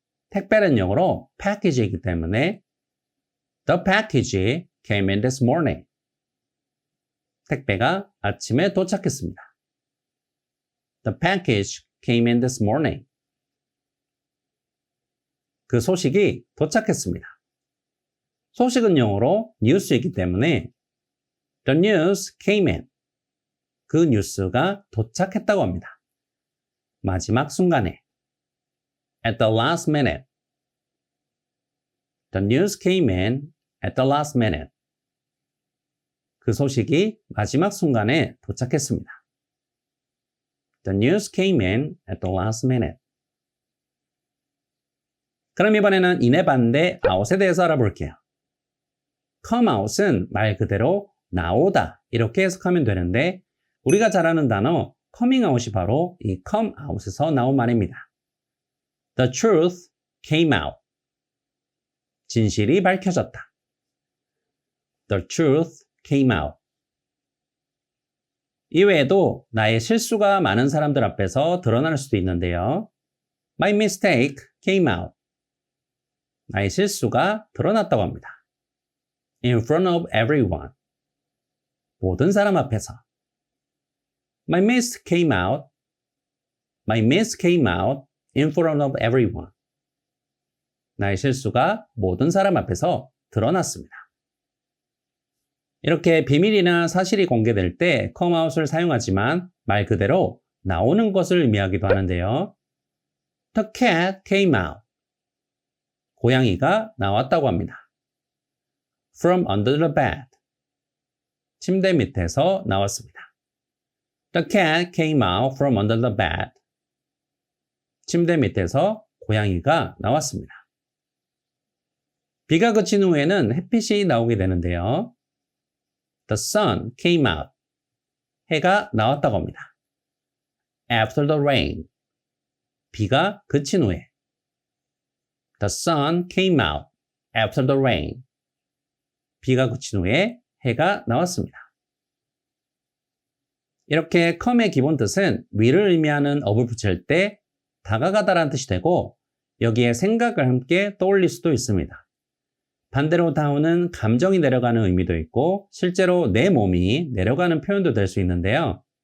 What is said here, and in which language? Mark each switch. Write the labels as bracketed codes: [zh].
[ko] 택배는 영어로 package이기 때문에 [en] The package came in this morning. [ko] 택배가 아침에 도착했습니다. [en] The package came in this morning. [ko] 그 소식이 도착했습니다. 소식은 영어로 news이기 때문에 [en] The news came in. [ko] 그 뉴스가 도착했다고 합니다. 마지막 순간에 [en] At the last minute. The news came in at the last minute. [ko] 그 소식이 마지막 순간에 도착했습니다. [en] The news came in at the last minute. [ko] 그럼 이번에는 in의 반대 out에 대해서 알아볼게요. come out은 말 그대로 나오다 이렇게 해석하면 되는데 우리가 잘 아는 단어 coming out이 바로 이 come out에서 나온 말입니다. [en] The truth came out. [ko] 진실이 밝혀졌다. [en] The truth came out. [ko] 이외에도 나의 실수가 많은 사람들 앞에서 드러날 수도 있는데요. [en] My mistake came out. [ko] 나의 실수가 드러났다고 합니다. [en] In front of everyone. [ko] 모든 사람 앞에서. [en] My miss came out. My miss came out in front of everyone. [ko] 나의 실수가 모든 사람 앞에서 드러났습니다. 이렇게 비밀이나 사실이 공개될 때 come out을 사용하지만 말 그대로 나오는 것을 의미하기도 하는데요. [en] The cat came out. [ko] 고양이가 나왔다고 합니다. [en] From under the bed. [ko] 침대 밑에서 나왔습니다. [en] The cat came out from under the bed. [ko] 침대 밑에서 고양이가 나왔습니다. 비가 그친 후에는 햇빛이 나오게 되는데요. [en] The sun came out. [ko] 해가 나왔다고 합니다. [en] After the rain. [ko] 비가 그친 후에. [en] The sun came out after the rain. [ko] 비가 그친 후에 해가 나왔습니다. 이렇게 come의 기본 뜻은 위를 의미하는 up을 붙일 때 다가가다라는 뜻이 되고 여기에 생각을 함께 떠올릴 수도 있습니다. 반대로 down은 감정이 내려가는 의미도 있고 실제로 내 몸이 내려가는 표현도 될 수 있는데요.